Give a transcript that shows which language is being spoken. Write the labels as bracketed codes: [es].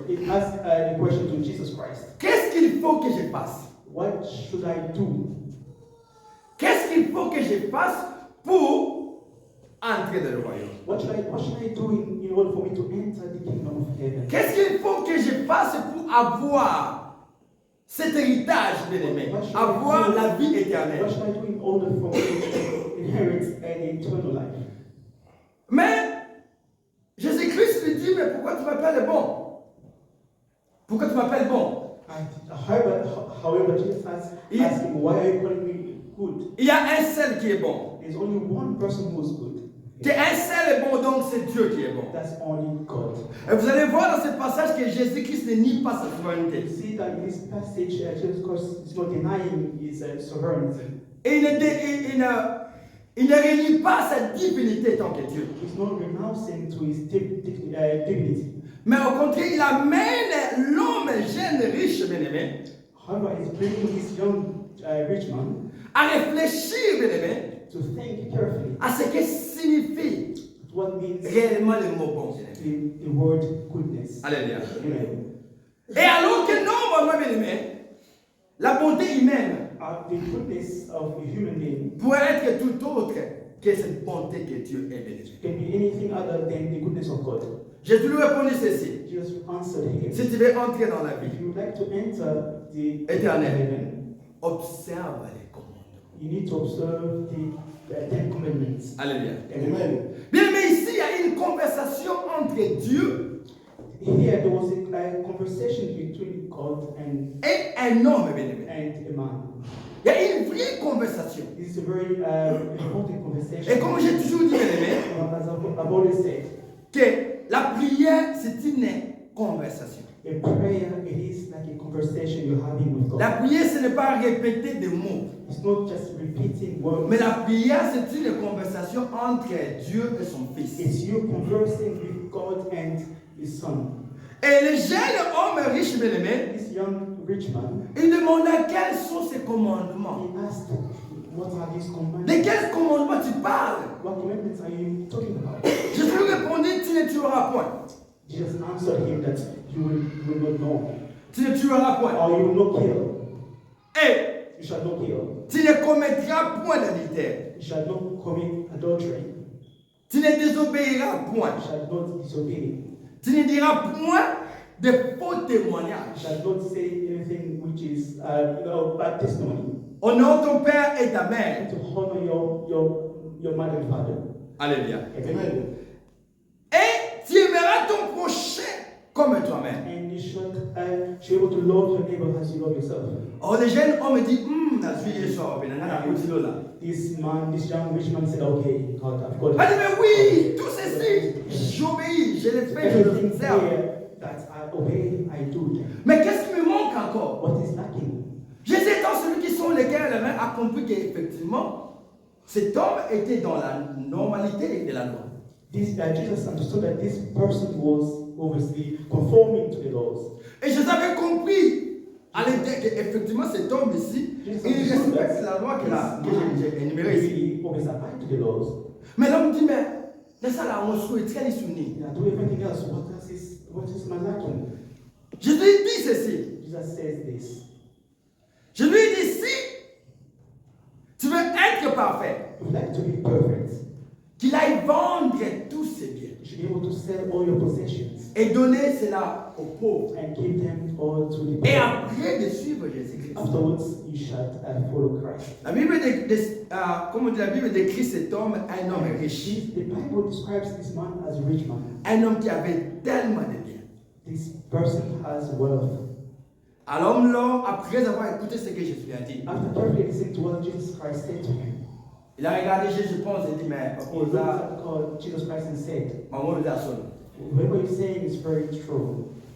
[en] He asked the question to Jesus Christ. [fr] Qu'est-ce qu'il faut que je fasse? [en] What should I do? [fr] Qu'est-ce qu'il faut que je fasse pour entrer dans le royaume? [en] What should I do in order for me to enter the kingdom of heaven? [fr] Qu'est-ce qu'il faut que je fasse pour avoir cet héritage, bien-aimé? Avoir la vie éternelle. [en] What should I do in order for me to inherit an eternal life? [fr] Mais Jésus-Christ lui dit, mais pourquoi tu m'appelles bon? Pourquoi tu m'appelles bon? [en] However, Jesus asked him, why are you calling me good? [fr] Il y a un seul qui est bon. [en] There's only one person who is good. [fr] Un seul est bon, donc c'est Dieu qui est bon. [en] That's only God. [fr] Et vous allez voir dans ce passage que Jésus-Christ ne nie pas sa souveraineté. [en] You see that in this passage, Jesus Christ is not denying his sovereignty. [fr] Et il ne renie pas sa divinité tant que Dieu. [en] He's not renouncing to his divinity. [fr] Mais au contraire, il amène l'homme jeune, riche, bien-aimé, [en] However, he's bringing this young rich man [fr] à réfléchir, bien-aimé, [en] to think carefully [fr] à ce que signifie [en] what means [fr] réellement le mot bon, bien-aimé. [en] the word goodness. Alléluia. Amen. [fr] Et alors que normalement, bien-aimé, la bonté humaine [en] The goodness of a human being [fr] pourrait être tout autre que cette bonté que Dieu est, bien-aimé. [en] can be anything other than the goodness of God. [fr] Jésus lui répondit ceci. [en] Jesus answered him, [fr] Si tu veux entrer dans la [en] if [fr] vie [en] you would like to enter the [fr] éternelle, [en] heaven, [fr] observe les commandements. [en] you need to observe the Ten Commandments. Alléluia. Amen. [fr] Bien, mais ici, il y a une conversation entre Dieu [en] Here there was a conversation between God [fr] et un homme, bien-aimé. [en] and a man. [fr] Il y a une vraie conversation. [en] This is a very important conversation. [fr] Et comme j'ai toujours dit, bien-aimé, [en] As I've always said, [fr] que la prière, c'est une conversation. [en] a prayer it is like a conversation you're having with God. [fr] La prière, ce n'est pas répéter des mots. [en] It's not just repeating words. [fr] Mais la prière, c'est une conversation entre Dieu et son Fils. [en] It's you conversing with God and His Son. [fr] Et le jeune homme riche, bien-aimé, [en] This young rich man, [fr] il demanda quels sont ces commandements. [en] he asked, "What are these [fr] De [en] commandments? [fr] quels commandements tu parles? [en] What commandments are you talking about?" [fr] Jésus lui répondit, tu ne tueras point. [en] Jesus answered him that you will not know, [fr] Tu ne tueras point. [en] or you will not kill. [fr] Et [en] You shall not kill. [fr] tu ne commettras point d'adultère. [en] You shall not commit adultery. [fr] Tu ne désobéiras point. [en] You shall not disobey. [fr] Tu ne diras point de faux témoignages. [en] shall not say anything which is bad testimony. [fr] Honore ton père et ta mère. [en] And to honor your mother and father. Alléluia. Amen. [fr] Et tu aimeras ton prochain comme toi-même. [en] And you should able to love your neighbor as you love yourself. [fr] Oh, les jeunes hommes disent, [en] This young rich man said, okay, God, I've got [fr] elle dit, mais oui, tout ceci, j'obéis, je le fais, je le [en] everything [fr] observe. [en] here that I obey, I do. [fr] Mais qu'est-ce qui me manque encore? [en] What is lacking? [fr] Jésus étant celui qui sont lesquels a compris qu'effectivement, cet homme était dans la normalité de la loi. [en] Jesus understood that this person was obviously conforming to the laws. [fr] Et Jésus avait compris à l'idée qu'effectivement cet homme ici, il respecte la loi que j'ai énumérée ici. [en] He always abide to the laws. [fr] Mais l'homme dit, mais c'est ça là, on souhaite très soumis. [en] Yeah, do everything else. What is my lacking? [fr] Jésus dit ceci. [en] Jesus says this. [fr] Je lui dis, si tu veux être parfait, [en] If you like to be perfect, [fr] qu'il aille vendre tous ses biens [en] you should be able to sell all your possessions [fr] et donner cela aux pauvres. [en] and give them all to the [fr] Et [en] poor. [fr] après de suivre Jésus-Christ. [en] Afterwards, you shall follow Christ. [fr] La Bible, comme on dit, la Bible décrit cet homme, un homme riche. [en] The Bible describes this man as a rich man. [fr] Un homme qui avait tellement de biens. [en] This person has wealth. [fr] Alors l'homme, après avoir écouté ce que Jésus lui a dit, [en] After carefully listening to what Jesus Christ said to him, [fr] il a regardé Jésus, je pense, et dit, mais [en] he looked at God, Jesus Christ, and said, [fr] maman nous a sonné. [en] "Whatever you're saying is very true."